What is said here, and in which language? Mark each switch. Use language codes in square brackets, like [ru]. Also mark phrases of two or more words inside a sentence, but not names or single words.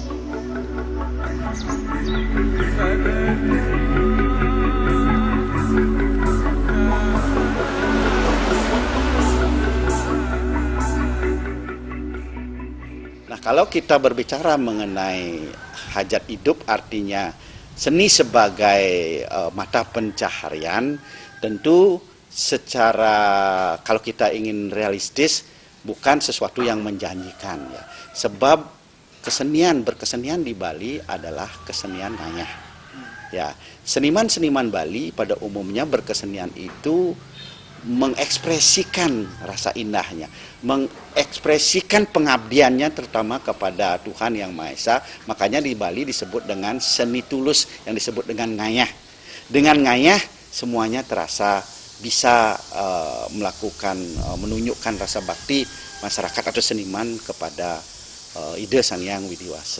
[id] Kalau kita berbicara mengenai hajat hidup, artinya seni sebagai mata pencaharian, tentu secara, kalau kita ingin realistis, bukan sesuatu yang menjanjikan, ya. Sebab berkesenian di Bali adalah kesenian ngayah. Ya, seniman-seniman Bali pada umumnya berkesenian itu mengekspresikan rasa indahnya, mengekspresikan pengabdiannya terutama kepada Tuhan Yang Maha Esa. Makanya di Bali disebut dengan seni tulus, yang disebut dengan ngayah. Dengan ngayah semuanya terasa bisa menunjukkan rasa bakti masyarakat atau seniman kepada ide Sang Hyang Widiwasa.